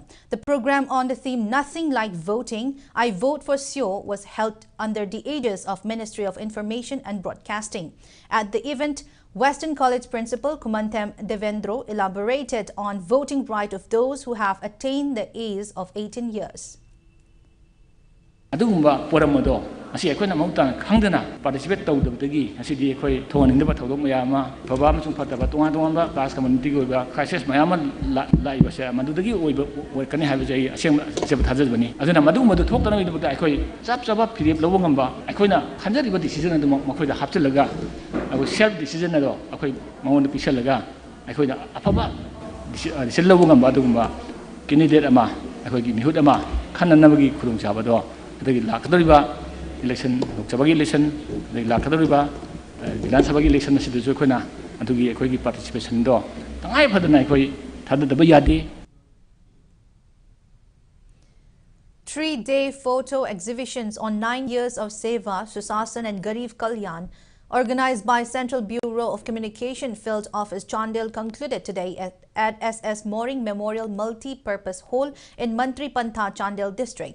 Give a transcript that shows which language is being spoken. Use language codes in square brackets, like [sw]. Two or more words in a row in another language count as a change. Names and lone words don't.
[en] The program on the theme Nothing Like Voting, I Vote for Sure was held under the aegis of Ministry of Information and Broadcasting. At the event, Western College Principal Kumantem Devendro elaborated on voting right of those who have attained the age of 18 years. [mni] Adugumba poramado asi ekhoina mauta khangdana participate tawdabdagi asidi ekhoi thonindaba thodok mayama baba amsung fataba tonga tonga [en] class community [mni] goiba crisis mayama laiba se madudagi oiba kani haiba jai asem seb thajabani aduna madugumadu thoktana idabda ekhoi chap chapa phirip lobo ngamba ekhoina khanjariba decision adu makhoida hapchilaga ago [en] self decision [mni] ado ekhoi mamonda pisalaga ekhoida afaba decision lobo ngamba adugumba candidate ama ekhoi gi mihut ama khananabagi khurung chabado adagi lakadariba election lokchabagi election adagi lakadariba Vidhan Sabhagi election asidu jokhona adugi ekhoi gi participation do tangai phadana ekhoi thadadaba yadi. [en] 3-day photo exhibitions on 9 years of Seva, Susasan and Garib Kalyan organized by Central Bureau of Communication Field Office Chandel concluded today at SS Mooring Memorial Multi-Purpose Hall in Mantri Pantha, Chandel District.